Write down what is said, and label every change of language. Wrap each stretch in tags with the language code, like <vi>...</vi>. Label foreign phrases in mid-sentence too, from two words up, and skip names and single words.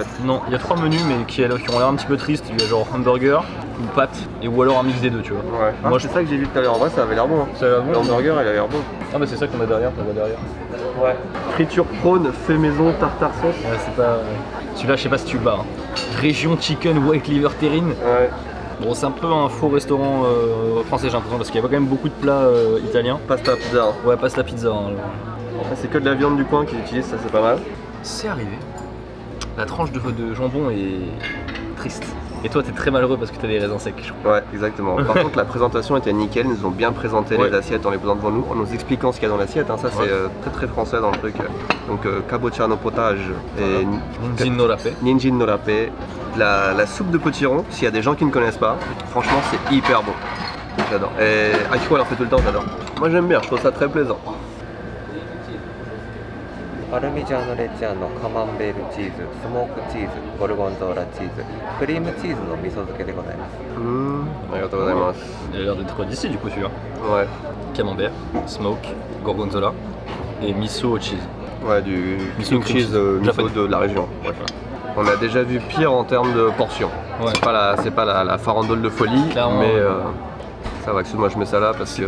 <fr>Non, il y a 3 menus mais qui ont l'air un petit peu tristes. Il y a genre hamburger, ou pâtes, ou alors un mix des deux, tu vois. Ouais. Moi c'est ça que j'ai vu tout à l'heure, en vrai ça avait l'air bon. Hein. Ça avait l'air bon. Le hamburger il a l'air bon. Ah bah c'est ça qu'on a derrière, on voit derrière. Ouais. Friture prône, fait maison,</fr> <en>tartare sauce.</en> <fr>Ouais, c'est pas... Celui-là je sais pas si tu le bats.</fr> <en>Hein. Région chicken white liver terrine. Ouais.</en> <fr>Bon, c'est un peu un faux restaurant français, j'ai l'impression, parce qu'il y a quand même beaucoup de plats italiens. Pasta pizza. Ouais, pasta pizza. Hein, c'est que de la viande du coin qu'ils utilisent, ça c'est pas mal. C'est arrivé. La tranche de jambon est triste. Et toi, t'es très malheureux parce que t'as des raisins secs, je crois. Ouais, exactement. Par contre, la présentation était nickel. Ils nous ont bien présenté les assiettes en les posant devant nous, en nous expliquant ce qu'il y a dans l'assiette. Hein. Ça, c'est très très français dans le truc. Donc,</fr> <ja>かぼちゃのポタージュ</ja> <fr>et</fr> <ja>にんじんのラペ. にんじんのラペ.</ja> <fr>La soupe de potiron, s'il y a des gens qui ne connaissent pas, franchement, c'est hyper bon. J'adore. Et Akiko, elle en fait tout le temps, j'adore. Moi, j'aime bien, je trouve ça très plaisant.</fr> <ja>パルミジャーノレッジャーノカマンベールチーズ、スモークチーズ、ゴルゴンゾーラチーズ、クリームチーズの味噌漬けでございます。ありがとうございます。</ja> <fr>Il a l'air d'être d'ici du coup celui-là. Ouais. Camembert, smoke, gorgonzola et</fr> <en>miso cheese.</en> <fr>Ouais, du</fr> <en>miso cheese</en> <fr>miso de la région. Ouais. On a déjà vu pire en termes de portions. Ouais. C'est pas la farandole de folie, clairement, mais ça va, excuse-moi, je mets ça là parce que...</fr>